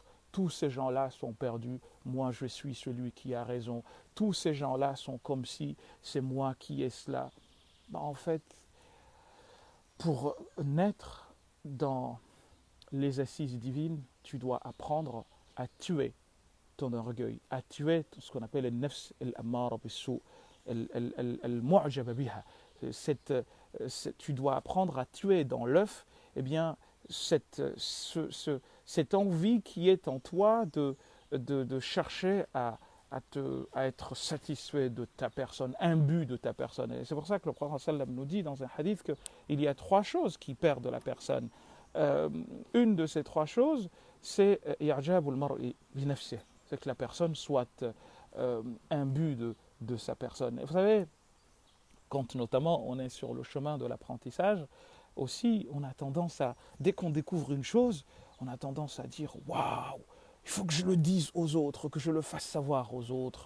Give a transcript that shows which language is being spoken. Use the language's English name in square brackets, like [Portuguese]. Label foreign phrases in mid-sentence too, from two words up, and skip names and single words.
[French] Tous ces gens-là sont perdus, moi je suis celui qui a raison. Tous ces gens-là sont comme si c'est moi qui ai cela. En fait, pour naître dans les assises divines, tu dois apprendre à tuer ton orgueil, à tuer ce qu'on appelle le [Arabic] النفس الأمارة بالسوء المعجبة بها. [French] Tu dois apprendre à tuer dans l'œuf, eh bien, cette envie qui est en toi de chercher à à être satisfait de ta personne, imbu de ta personne. Et c'est pour ça que le Prophète sallam nous dit dans un hadith qu'il y a trois choses qui perdent la personne. Une de ces trois choses, c'est [Arabic] إعجاب المرء بنفسه, [French] c'est que la personne soit imbue de sa personne. Et vous savez, quand notamment on est sur le chemin de l'apprentissage, aussi on a tendance à, dès qu'on découvre une chose, on a tendance à dire « Waouh, il faut que je le dise aux autres, que je le fasse savoir aux autres ».